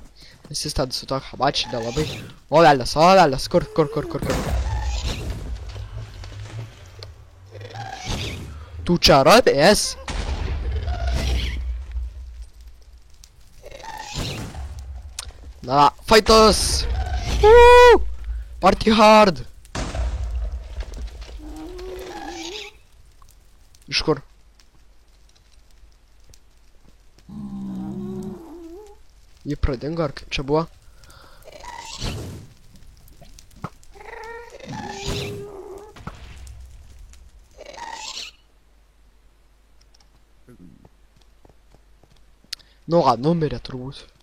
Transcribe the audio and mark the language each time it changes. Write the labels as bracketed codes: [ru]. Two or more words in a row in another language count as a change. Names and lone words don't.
[lt] Nes jis ten su to Hamachi nelabai. O velnės, kur. Tu čia radės? Na, [en] fighters! Woo! Party hard! [lt] Iš kur? Jį pradingo, ar kaip čia buvo? Nu, numirė turbūt.